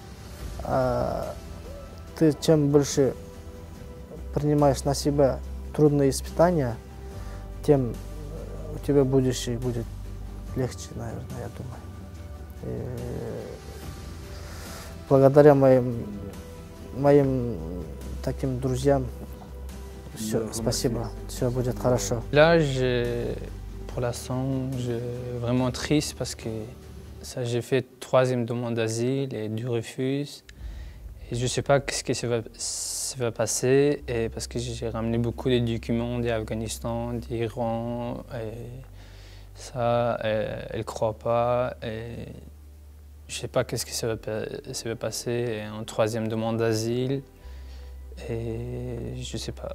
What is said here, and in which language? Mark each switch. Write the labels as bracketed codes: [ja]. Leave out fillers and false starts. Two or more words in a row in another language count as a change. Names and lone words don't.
[ru] Ты чем больше принимаешь на себя трудные испытания, тем у тебя будущее будет легче, наверное, я думаю. И благодаря моим таким друзьям, все, спасибо, все будет хорошо. [fr] Là, pour l'instant, je suis vraiment triste parce que j'ai fait 3e demande d'asile et du refus. Et je ne sais pas ce qui va passer et parce que j'ai ramené beaucoup de documents d'Afghanistan, d'Iran et ça, elle ne croit pas et je ne sais pas ce qui va passer en 3e demande d'asile et je ne sais pas.